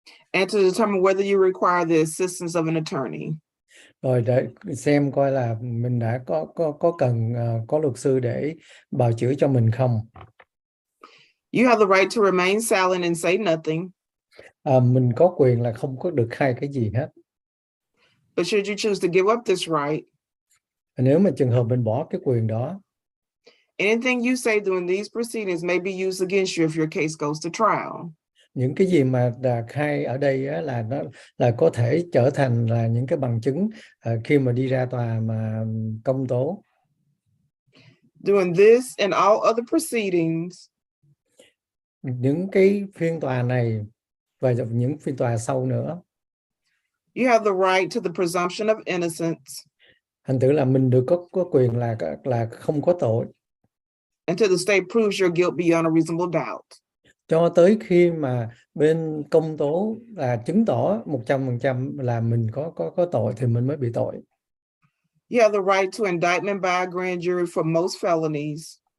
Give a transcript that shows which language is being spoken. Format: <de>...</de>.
<en>And to determine whether you require the assistance of an attorney.</en> <vi>Rồi để xem coi là mình đã có cần có luật sư để bào chữa cho mình không.</vi> <en>You have the right to remain silent and say nothing.</en> <vi>Mình có quyền là không có được khai cái gì hết.</vi> <en>But should you choose to give up this right,</en> <vi>nếu mà trường hợp mình bỏ cái quyền đó,</vi> <en>anything you say during these proceedings may be used against you if your case goes to trial.</en> <vi>Những cái gì mà khai ở đây là nó là có thể trở thành là những cái bằng chứng khi mà đi ra tòa mà công tố.</vi> <en>During this and all other proceedings,</en> <vi>những cái phiên tòa này và những phiên tòa sau nữa,</vi> <en>you have the right to the presumption of innocence.</en> <vi>Thành thử là mình được có quyền là không có tội.</vi> <en>Until the state proves your guilt beyond a reasonable doubt.</en> <vi>Cho tới khi mà bên công tố là chứng tỏ 100% là mình có tội thì mình mới bị tội.</vi> <en>You have the right to indictment by a grand jury for most felonies.</en>